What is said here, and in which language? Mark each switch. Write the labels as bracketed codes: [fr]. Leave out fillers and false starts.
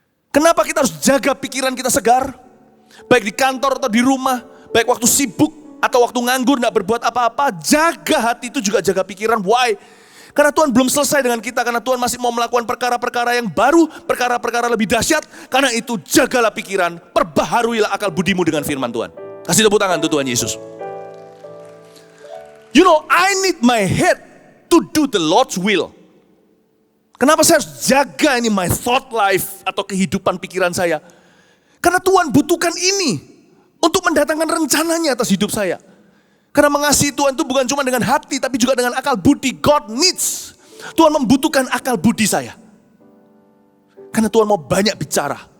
[id] Kenapa kita harus jaga pikiran kita segar? Baik di kantor atau di rumah, baik waktu sibuk atau waktu nganggur, gak berbuat apa-apa, jaga hati itu juga jaga pikiran. Why? Karena Tuhan belum selesai dengan kita, karena Tuhan masih mau melakukan perkara-perkara yang baru, perkara-perkara lebih dahsyat. Karena itu jagalah pikiran, perbaharuilah akal budimu dengan firman Tuhan. Kasih tepuk tangan untuk Tuhan Yesus. [en] You know, I need my head to do the Lord's will. [id] Kenapa saya harus jaga ini my thought life atau kehidupan pikiran saya? Karena Tuhan butuhkan ini untuk mendatangkan rencananya atas hidup saya. Karena mengasihi Tuhan itu bukan cuma dengan hati, tapi juga dengan akal budi. God needs. Tuhan membutuhkan akal budi saya. Karena Tuhan mau banyak bicara.